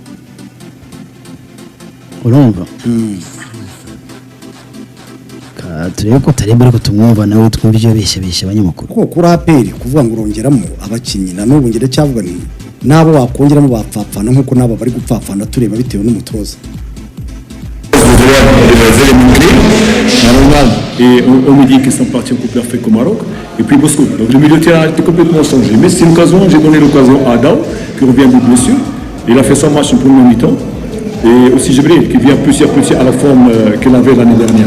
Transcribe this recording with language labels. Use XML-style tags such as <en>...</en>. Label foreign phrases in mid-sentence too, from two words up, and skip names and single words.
<rw>Urumva? Turebe ko tarebe ariko tumwumva nawe twumva ibyo besha abanyamakuru. Kuko kuri APR kuvuga ngo urongeramo abakinyi na n'ubu ngire cyavuga ni nabo wakongeramo bapfapfana nkuko nabo bari gupfapfana tureba bitewe n'umutoza.</rw> <fr>Et on me dit qu'ils sont partis en Coupe d'Afrique au Maroc. et puis Bosco. Donc le milieu de terrain a été complètement changé. Mais c'est l'occasion, j'ai donné l'occasion à Adao, qui revient de blessure. Il a fait son match en premier mi-temps. Et aussi Jibril, qui vient petit à petit à la forme qu'il avait l'année dernière.</fr>